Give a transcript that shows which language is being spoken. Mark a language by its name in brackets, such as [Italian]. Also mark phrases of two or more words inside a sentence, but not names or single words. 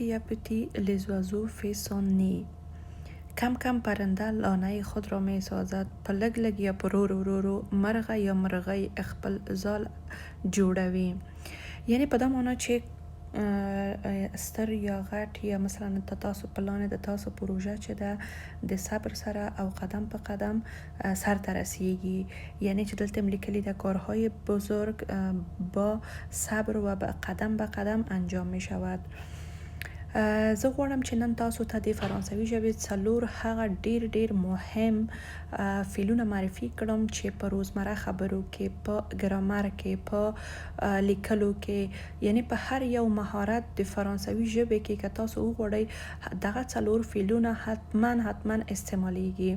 [French] à petit l'oiseau fait son nid. [Persian] کم کم پرنده لانه خود را می سازد. [Pashto] په لږ لږ یا په رو رو رو مرغه یا مرغۍ خپل ځال جوړوي. یعنی په دا معنا چې ستر یا غټ یا مثلا د تاسو پلان د تاسو پروژه چې ده د صبر سره او قدم په قدم سر ته رسیږي. یعنی چې دلته لیکلي د [Persian] کارهای بزرگ با صبر و قدم به قدم انجام می شود. [Pashto] زه غواړم چې نن تاسو ته د فرانسوي ژبې څلور هغه ډیر مهم فعلونه معرفي کړم چې په روزمره خبرو کې، په ګرامر کې، په لیکلو کې، یعنی په هر یو مهارت د فرانسوي ژبې کې که تاسو وغواړئ دغه څلور فعلونه حتما استعمالیږي.